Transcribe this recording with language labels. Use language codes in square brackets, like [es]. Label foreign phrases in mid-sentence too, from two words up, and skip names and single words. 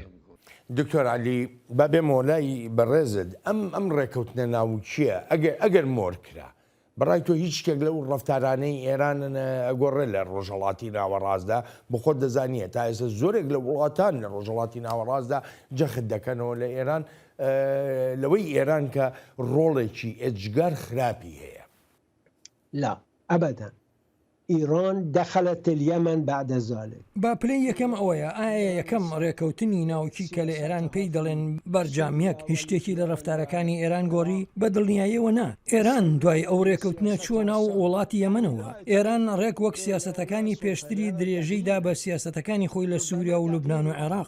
[ckb] دکتۆر عەلی با بێمە لای بەڕێزت ئەم ڕێکەوتنە ناوچیە ئەگەر مۆر کرا بەڕای تۆ هیچ شتێک لەو ڕەفتارانەی ئێران ئەگۆڕێ لە ڕۆژهەڵاتی ناوەڕاستدا بۆ خۆت دەزانیە تا ئێستا زۆرێک لە وڵاتان لە ڕۆژهەڵاتی ناوەڕاستدا جەخت دەکەنەوە لە ئێران لەوەی ئێران کە ڕۆڵێکی ئێجگار خراپی هەیە. [ar] لا أبدا إيران دخلت اليمن بعد ذلك. [ckb] با پلەی یەکەم ئەوەیە ئایا یەکەم ڕێکەوتنی ناوچی کە لە ئێران پێی دەڵێن بەرجامیەک هیچ شتێکی لە ڕەفتارەکانی ئێران گۆڕی بە دڵنیاییەوە نا. ئێران دوای ئەو ڕێکەوتنە چووە ناو وڵاتی یەمەنەوە. ئێران ڕێک وەک سیاسەتەکانی پێشتری درێژەیدا بە سیاسەتەکانی خۆی لە سووریا و لوبناان و عێراق.